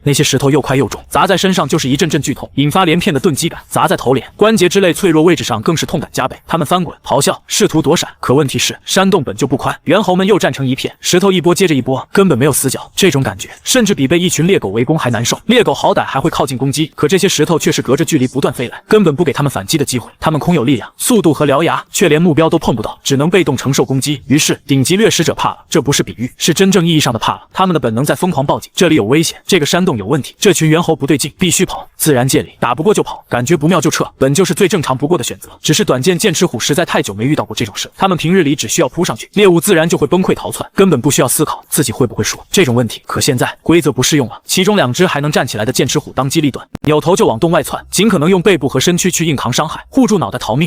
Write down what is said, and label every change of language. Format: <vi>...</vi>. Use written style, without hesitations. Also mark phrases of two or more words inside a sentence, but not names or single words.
<zh>那些石頭又快又重，砸在身上就是一陣陣劇痛，引發連片的鈍擊感，砸在頭臉、關節之類脆弱位置上更是痛感加倍。他們翻滾、咆哮，試圖躲閃，可問題是山洞本就不寬，猿猴們又站成一片，石頭一波接着一波，根本沒有死角。這種感覺甚至比被一群獵狗圍攻還難受。獵狗好歹還會靠近攻擊，可這些石頭卻是隔着距離不斷飛來，根本不給他們反擊的機會。他們空有力量、速度和獠牙，卻連目標都碰不到，只能被动承受攻擊。於是頂级掠食者怕了，這不是比喻，是真正意義上的怕了。他們的本能在瘋狂報警，這裡有危險，這個山洞有問題，這群猿猴不對勁，必須跑。自然界裡打不過就跑，感覺不妙就撤，本就是最正常不過的選擇。只是短劍剑齒虎實在太久沒遇到過這種事，他們平日裡只需要撲上去，獵物自然就會崩潰逃竄，根本不需要思考自己會不會輸這種問題。可現在規則不適用了，其中2隻還能站起來的劍齒虎當機立斷，扭頭就往洞外竄，盡可能用背部和身軀去硬扛傷害，護住腦袋逃命。</zh>